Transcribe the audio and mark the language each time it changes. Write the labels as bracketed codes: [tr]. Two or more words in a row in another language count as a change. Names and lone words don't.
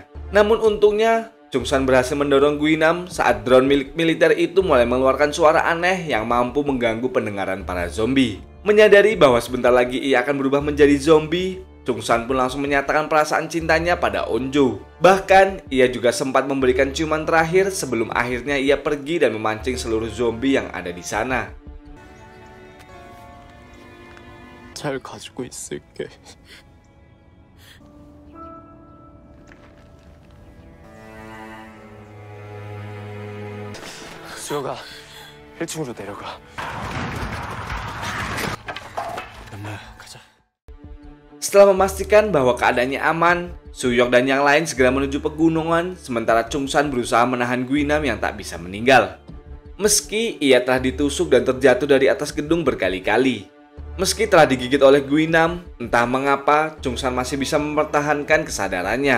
[id] Namun untungnya, Chungsan berhasil mendorong Guinam saat drone milik militer itu mulai mengeluarkan suara aneh yang mampu mengganggu pendengaran para zombie. Menyadari bahwa sebentar lagi ia akan berubah menjadi zombie, Chung-san pun langsung menyatakan perasaan cintanya pada Onjo. Bahkan, ia juga sempat memberikan ciuman terakhir sebelum akhirnya ia pergi dan memancing seluruh zombie yang ada di sana. [ko] 잘 가지고 있을게. 수혁아, 1층으로 내려가. 가자. [id] Setelah memastikan bahwa keadaannya aman, Suyok dan yang lain segera menuju pegunungan, sementara Chung-san berusaha menahan Guinam yang tak bisa meninggal. Meski ia telah ditusuk dan terjatuh dari atas gedung berkali-kali. Meski telah digigit oleh Guinam, entah mengapa Chung-san masih bisa mempertahankan kesadarannya.